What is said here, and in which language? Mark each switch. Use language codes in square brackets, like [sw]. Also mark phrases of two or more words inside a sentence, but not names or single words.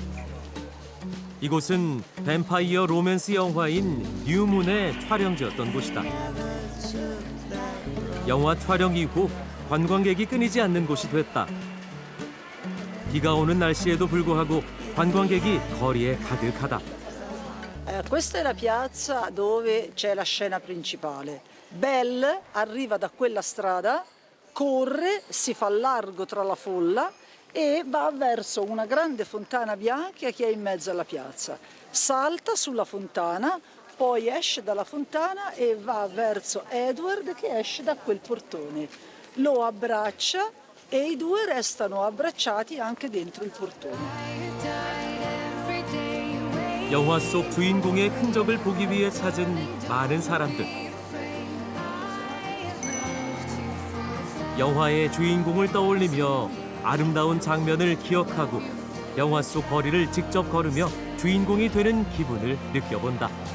[ko] 이곳은 뱀파이어 로맨스 영화인 뉴문의 촬영지였던 곳이다. 영화 촬영 이후 관광객이 끊이지 않는 곳이 됐다. 비가 오는 날씨에도 불구하고 관광객이 거리에 가득하다. [it] Questa è la piazza dove c'è la scena principale. Belle arriva da quella strada, corre, si fa largo tra la folla e va verso una grande fontana bianca che è in mezzo alla piazza. Salta sulla fontana, poi esce dalla fontana e va verso Edward che esce da quel portone. Lo abbraccia e i due restano abbracciati anche dentro il portone. [ko] 영화 속 주인공의 흔적을 보기 위해 찾은 많은 사람들. 영화의 주인공을 떠올리며 아름다운 장면을 기억하고 영화 속 거리를 직접 걸으며 주인공이 되는 기분을 느껴본다.